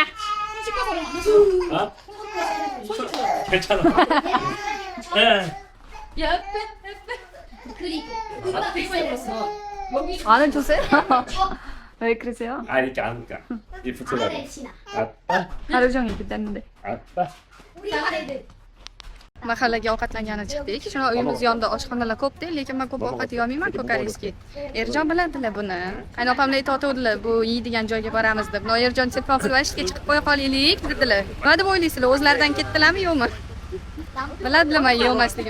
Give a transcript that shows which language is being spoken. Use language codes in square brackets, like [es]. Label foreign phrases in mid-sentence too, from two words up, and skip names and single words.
[ko] 아? 괜찮아. 예. 야, 그리고 나 되게 많이 들었어. 여기 안 해주세요? 왜 그러세요? 아 이렇게 안 그러니까 이 붙여가지고. 아빠. 하루 종일 그랬는데. 아빠. [uz] Mahallaga ovqatlangani chiqdik. Shuna uyimiz yonida oshxonalar ko'p-da, lekin men ko'p ovqat yeyolmayman ko'kariyski. Erjon biladilar buni. Qaynopamlar aytayotgandilar, bu yeydigan joyga boramiz deb. No Erjon telefon qilib ishga chiqib qo'ya qolaylik dedilar. Nima deb o'ylaysizlar? O'zlaridan ketdilarmi yo'qmi? Biladilar men yemasligim.